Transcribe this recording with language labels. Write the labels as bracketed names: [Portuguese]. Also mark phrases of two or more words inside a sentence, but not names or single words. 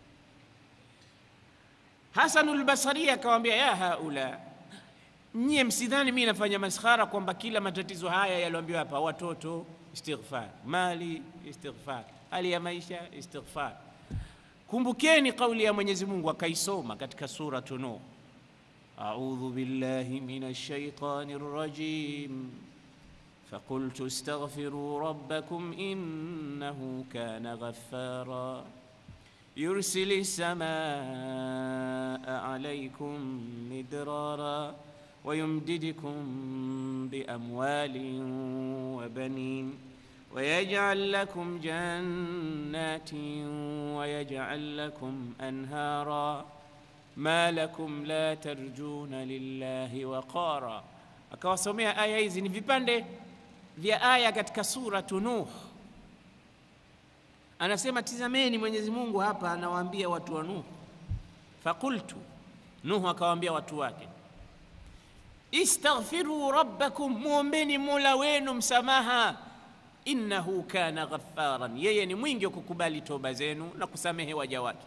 [Swahili] Hasanul Basri akamwambia ya haula, nyie msidhani mimi nafanya maskhara kwamba kila matatizo haya yaliyoambiwa hapa, watoto istighfar, mali istighfar, hali ya maisha istighfar. Kumbukeni kauli ya Mwenyezi Mungu akaisoma katika sura Nuh, [Arabic] أعوذ بالله من الشيطان الرجيم فقلت استغفروا ربكم إنه كان غفارا يرسل السماء عليكم مدرارا ويمددكم بأموال وبنين ويجعل لكم جنات ويجعل لكم أنهارا ما لكم لا ترجون لله وقارا. [Swahili] Akawasomea aya hizi, ni vipande vya aya katika sura Nuh. Anasema tizameni, Mwenyezi Mungu hapa anawaambia watu wa Nuh, faqultu, Nuh akawaambia watu wake, [Arabic] استغفروا ربكم, [Swahili] muombeni Mola wenu msamaha, [Arabic] إنه كان غفارا, [Swahili] yeye ni mwingi wa kukubali toba zenu na kusamehe waja wake.